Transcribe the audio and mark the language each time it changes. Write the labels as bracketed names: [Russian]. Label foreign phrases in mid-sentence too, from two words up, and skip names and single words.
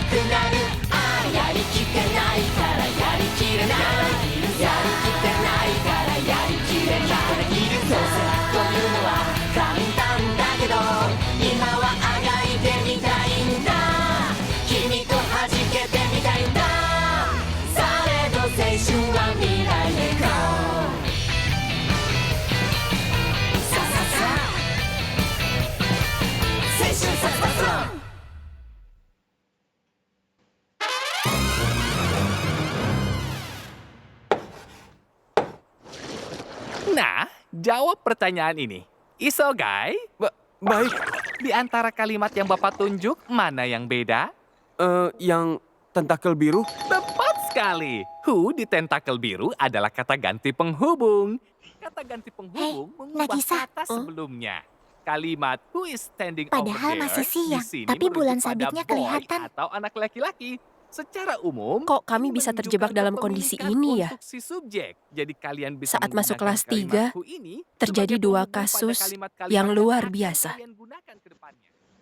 [Japanese] くなるああやりきってないからやりきれないやりきってないからやりきれないどうせというのは簡単だけど今はあがいてみたいんだ君と弾けてみたいんだされど青春は未来へ行こうさささ青春さささ [Indonesian] Nah, jawab pertanyaan ini. Isogai, Baik, di antara kalimat yang Bapak tunjuk, mana yang beda? yang tentakel biru. Tepat sekali. Who di tentakel biru adalah kata ganti penghubung. Kata ganti penghubung mengubah Nagisa. kata sebelumnya. Kalimat [English] who is standing [Indonesian] Padahal [English] over there [Indonesian] masih siang, di sini tapi merujuk bulan pada sabitnya boy kelihatan. atau anak laki-laki. Secara umum, Kok kami bisa menunjukkan terjebak dalam kondisi kepemilikan ini ya? untuk si subjek. Jadi kalian bisa Saat masuk menggunakan kelas kalimat 3, who ini terjadi sebagai 2 penghubung pada kasus kalimat-kalimat yang luar akan biasa. kalian gunakan ke depannya.